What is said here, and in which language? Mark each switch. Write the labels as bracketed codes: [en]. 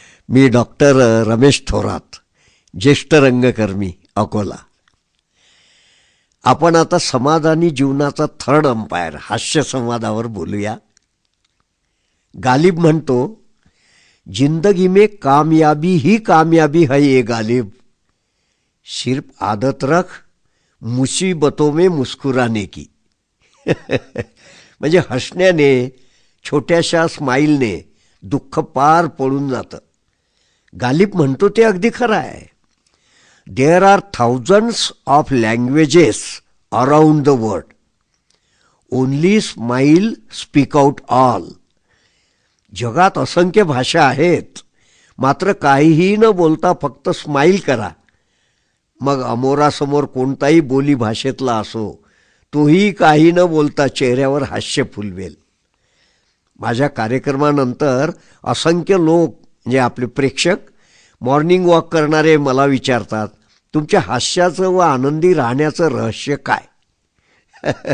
[mr] मी doctor Ramesh Thorat, ज्येष्ठ रंगकर्मी, अकोला. आपण आता समाधानी जीवनाचा थर्ड अंपायर हास्य संवादावर बोलूया. गालिब म्हणतो, [hi] जिंदगी में कामयाबी ही कामयाबी है ये गालिब, सिर्फ आदत रख मुसीबतों में मुस्कुराने की. [mr] म्हणजे हसण्याने, छोट्याशा स्माईलने दुःख पार पडून जातं. गालिब म्हणतो ते अगदी खरं आहे. [en] There are thousands of languages around the world, only smile speak out all. [mr] जगात असंख्य भाषा आहेत, मात्र काहीही न बोलता फक्त स्माईल करा. मग अमोरासमोर कोणताही बोली भाषेतला असो, तोही काही न बोलता चेहऱ्यावर हास्य फुलवेल. माझ्या कार्यक्रमानंतर असंख्य लोक, म्हणजे आपले प्रेक्षक, मॉर्निंग वॉक करणारे मला विचारतात, तुमच्या हास्याचं व आनंदी राहण्याचं रहस्य काय?